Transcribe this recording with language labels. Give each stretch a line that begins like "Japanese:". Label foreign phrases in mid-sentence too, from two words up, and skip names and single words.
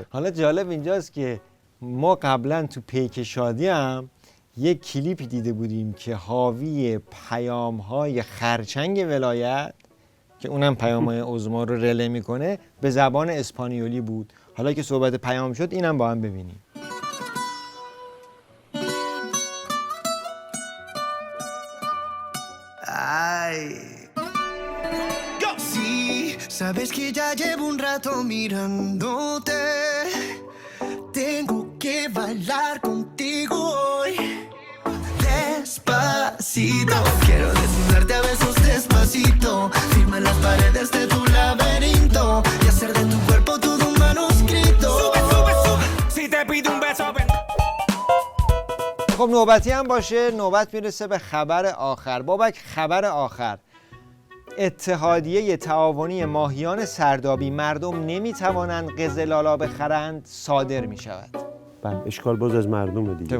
Persian: حالا جالب اینجاست که ما قبلا تو پیک شادی هم یک کلیپی دیده بودیم که حاوی پیام‌های خرچنگ ولایت که اونم پیام‌های عظما رو رله میکنه به زبان اسپانیولی بود. حالا که صحبت پیام شد اینم با هم ببینیم.
Spanish: Ay. Sí, sabes que ya llevo un rato mirándote. Tengo que bailar contigo hoy. Despacito, quiero desnudarte a besos despacito. Firma las paredes de tu laberinto y hacer de tu cuerpo todo un manuscrito. Sube, sube, sube. Si te pido un beso, ven.
Persian: خب نوبتی هم باشه، نوبت میرسه به خبر آخر. بابک خبر آخر: اتحادیه تعاونی ماهیان سردابی مردم نمیتوانند قزلالا بخرند صادر میشود. بله اشکال باز از مردم دیگه.